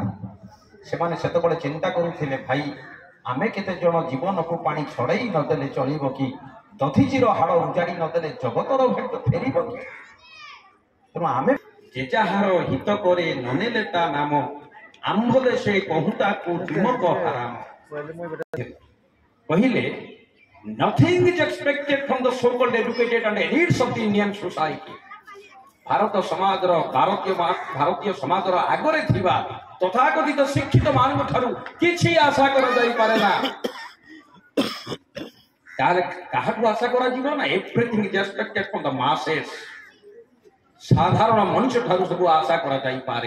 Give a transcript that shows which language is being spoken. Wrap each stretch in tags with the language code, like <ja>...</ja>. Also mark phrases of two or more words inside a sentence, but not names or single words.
<or>ସେମାନେ ସେତେବେଳେ ଚିନ୍ତା କରୁଥିଲେ, ଭାଇ ଆମେ କେତେ ଜଣ ଜୀବନକୁ ପାଣି ଛଡ଼େଇ ନଦେଲେ ଚଳିବ କି, ଦଧିଚିର ହାଡ଼ ଉଜାଡ଼ି ନଦେଲେ ଜଗତର ଭାଗ୍ୟ ଫେରିବ କି। ତେଣୁ ଆମେ ଯେ ଯାହାର ହିତ କରେ ନନେଲେ ତା ନାମ, ଆମ୍ଭଲେ ସେ କହୁତାକୁ ତୁମକ ହାରାମ।</or> <en>କହିଲେ nothing is expected from the so-called educated and elites of the Indian society.</en> <or>ଭାରତ ସମାଜର ଭାରତୀୟ ସମାଜର ଆଗରେ ଥିବା ତଥାକଥିତ ଶିକ୍ଷିତ ମାନଙ୍କ ଠାରୁ କିଛି ଆଶା କରାଯାଇପାରେ ନା। ତାହେଲେ କାହାଠୁ ଆଶା କରାଯିବ ନା?</or> <en>Everything is expected from the masses.</en> <or>ସାଧାରଣ ମଣିଷ ଠାରୁ ସବୁ ଆଶା କରାଯାଇପାରେ।</or>